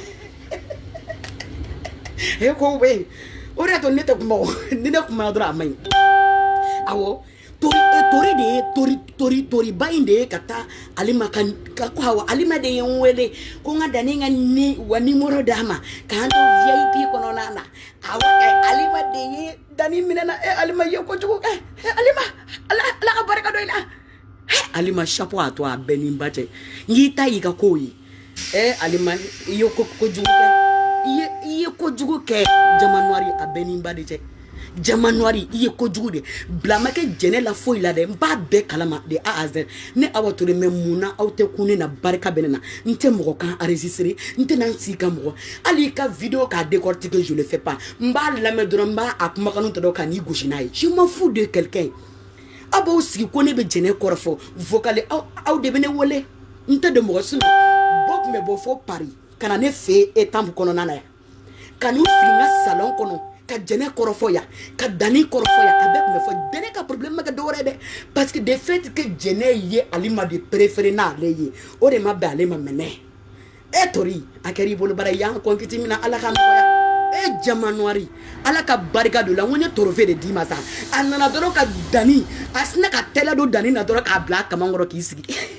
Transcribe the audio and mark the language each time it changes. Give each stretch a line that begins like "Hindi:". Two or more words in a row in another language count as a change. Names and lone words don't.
Bambara: ye ko bɛ o de y'a to ne tɛ kuma o ni ne kumana dɔrɔn a man ɲi awɔ Tori de ye Toriba in de ye ka taa Alima ko awɔ Alima de ye n wele ko n ka Dani ka wa numéro d'a ma k'an to VIP kɔnɔna na awɔ Alima de ye Dani minɛ na Alima ye kojugu Alima Ala ka barika don i la Alima
French: chapeau à toi
Bambara: bɛɛ ni ba cɛ n y'i ta y'i ka kow ye Alima i ye kojugu kɛ i ye kojugu kɛ jama noire a bɛɛ ni ba de cɛ jama noire i ye kojugu de bila ma kɛ Jɛnɛ la foyi la dɛ n b'a bɛɛ kalama de
French: A à Z
Bambara: ne Hawa Ture mais munna aw tɛ kun ne na barika bɛ ne na n tɛ mɔgɔ kan enregistrer n tɛ na n sigi ka mɔgɔ hali i ka vidéo k'a décortiquer
French: je le fais pas
Bambara: n b'a lamɛn dɔrɔn n b'a kumakanu ta dɔrɔn ka n'i gosi n'a ye
French: je m'en fous de quelqu'un
Bambara: aw b'aw sigi ko ne bɛ Jɛnɛ kɔrɔfɔ vocal aw de bɛ ne wele n tɛ de mɔgɔ sinon bɔ tun bɛ bɔ fo Paris ka na ne fɛ Étampes kɔnɔna na yan ka n'u sigi n ka salon kɔnɔ ka Jɛnɛ kɔrɔfɔ yan ka Dani kɔrɔfɔ yan a bɛɛ tun bɛ fɔ Jɛnɛ ka problème ma kɛ dɔwɛrɛ ye dɛ
French: parce que de fait que
Bambara: Jɛnɛ ye Alima de préféré n'ale ye o de ma bɛn ale ma mɛnɛ Tori a kɛra i bolo bara i y'an kɔnkiti min na Ala ka nɔgɔya jama noire Ala ka barika don la n ko n ye trophée de d'i ma sa a nana dɔrɔn ka Dani a sinna ka tɛlɛ don Dani na dɔrɔn k'a bila a kaman kɔrɔ k'i sigi